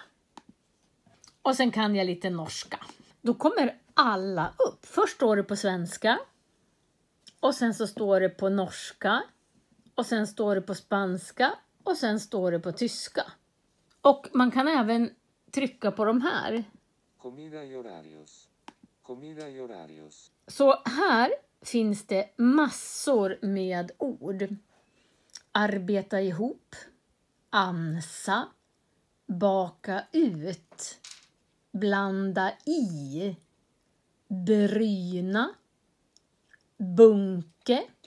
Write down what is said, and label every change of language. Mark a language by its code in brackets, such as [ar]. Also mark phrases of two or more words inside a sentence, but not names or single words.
[sv] Och sen kan jag lite norska. Då kommer alla upp. Först står det på svenska. Och sen så står det på norska. Och sen står det på spanska. Och sen står det på tyska. Och man kan även trycka på de här. [es] Comida y horarios. Comida y horarios. [sv] Så här finns det massor med ord. Arbeta ihop. Ansa. Baka ut. Blanda i. Bryna. Bunke.